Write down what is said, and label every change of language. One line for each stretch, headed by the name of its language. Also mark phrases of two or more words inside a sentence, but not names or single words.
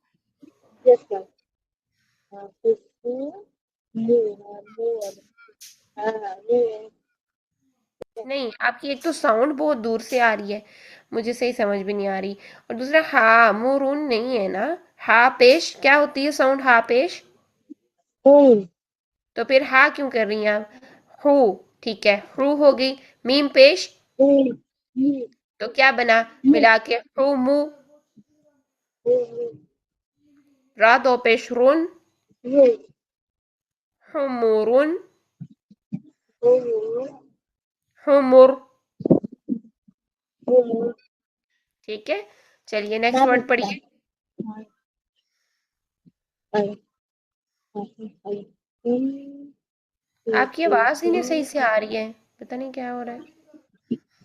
Urdu: نہیں آپ کی ایک تو ساؤنڈ بہت دور سے آ رہی ہے، مجھے صحیح سمجھ بھی نہیں آ رہی. اور دوسرا ہا مورون نہیں ہے نا. ہا پیش کیا ہوتی ہے ساؤنڈ؟ ہا پیش تو پھر ہا کیوں کر رہی ہیں آپ؟ ہو. ٹھیک ہے ہو ہوگی. میم پیش تو کیا بنا ملا کے؟ ہو مو. را دو پیش رون، حمورون، حمر. ٹھیک ہے چلیے
English: next word
Urdu: پڑھیے. آپ کی آواز ہی نہیں صحیح سے آ رہی ہے، پتہ نہیں کیا ہو رہا ہے.